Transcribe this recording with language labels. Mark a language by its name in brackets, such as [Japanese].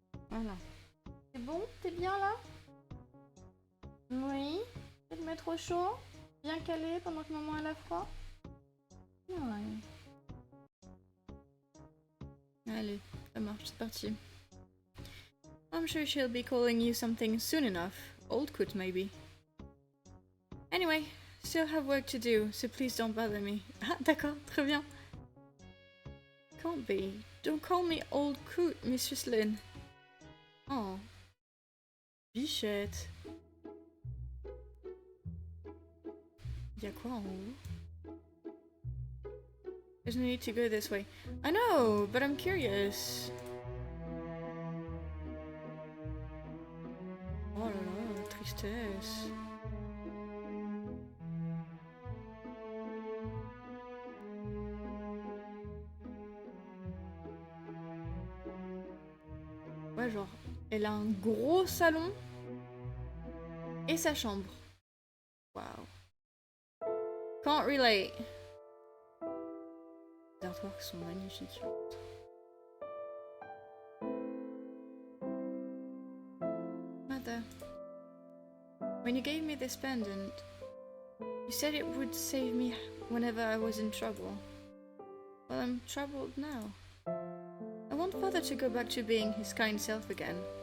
[French] Voilà. C'est bon? T'es bien là? Oui. Tu te mets trop chaud? Bien calé pendant que maman elle a froid? Ouais. Allez, ça marche, c'est parti. [English] I'm sure she'll be calling you something soon enough. Old coot, maybe. Anyway, still have work to do, so please don't bother me. [French] Ah, d'accord, très bien. [English] Can't be. Don't call me old coot, Mistress Lynn. Oh. Bichette. [French] Y'a quoi en haut? [English] There's no need to go this way. I know, but I'm curious. [French] Oh là là, tristesse. Ouais, genre, elle a un gros salon et sa chambre. Wow. [English] Can't relate. [French] Les artworks sont magnifiques. [English] Mother, when you gave me this pendant, you said it would save me whenever I was in trouble. Well, I'm troubled now. I want Father to go back to being his kind self again.